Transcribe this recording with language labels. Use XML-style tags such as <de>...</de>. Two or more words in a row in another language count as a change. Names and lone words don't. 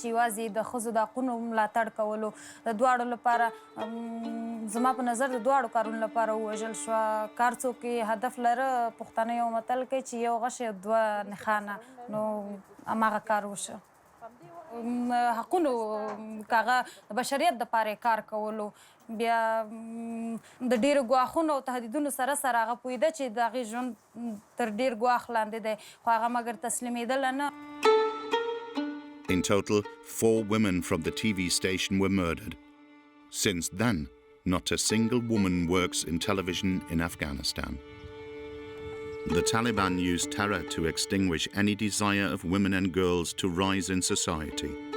<ps>یوازې د ښځو د حقونو ملاتړ کولو د دواړو لپاره زما په نظر د دواړو کارونو لپاره ووژل شوه کار څوک هدف لره پښتانه یو متل کوي چې یو غش یو دوه نښانه نو هماغه کار وشه حقونو کاغه د بشریت دپاره کار کولو بیا د ډېرو ګواښونو او تهدیدونو سره سره هغه پوهېده چې د هغې ژوند تر ډېر ګواښ لاندې دی خو هغه مګر تسلیمېدله نه.</ps> <en>In total, 4 women from the TV station were murdered. Since then, not a single woman works in television in Afghanistan. The Taliban use terror to extinguish any desire of women and girls to rise in society.</en>